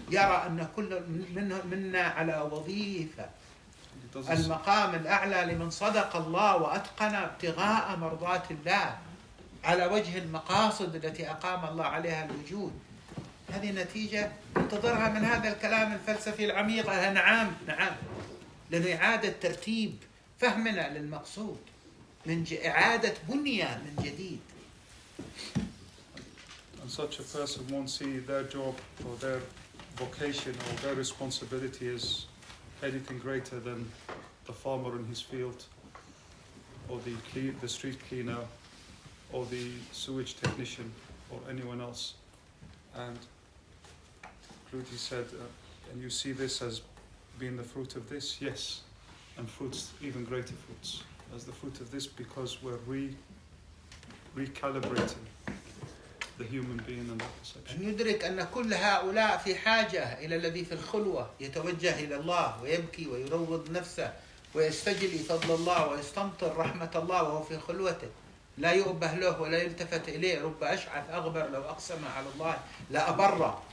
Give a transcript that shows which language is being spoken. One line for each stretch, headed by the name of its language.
Arabic: يرى أن كل منا على وظيفة، المقام الأعلى لمن صدق الله وأتقن ابتغاء مرضات الله على وجه المقاصد التي أقام الله عليها الوجود. هذه نتيجة انتظرها من هذا الكلام الفلسفي العميق. نعم لأنه إعادة ترتيب فهمنا للمقصود، من إعادة بنية من جديد.
English: And such a person won't see their job or their vocation or their responsibility as anything greater than the farmer in his field, or the street cleaner, or the sewage technician, or anyone else. And Cluty said, and you see this as being the fruit of this? Yes, and fruits, even greater fruits, as the fruit of this, because we're recalibrating the human being and that perception.
Arabic: أن يدرك أن كل هؤلاء في حاجة إلى الذي في الخلوة يتوجه إلى الله ويبكي ويروض نفسه ويستجلي فضل الله ويستمطر رحمة الله وهو في خلوته، لا يؤبه له ولا يلتفت إليه. رب أشعث أغبر لو أقسم على الله لا أبره.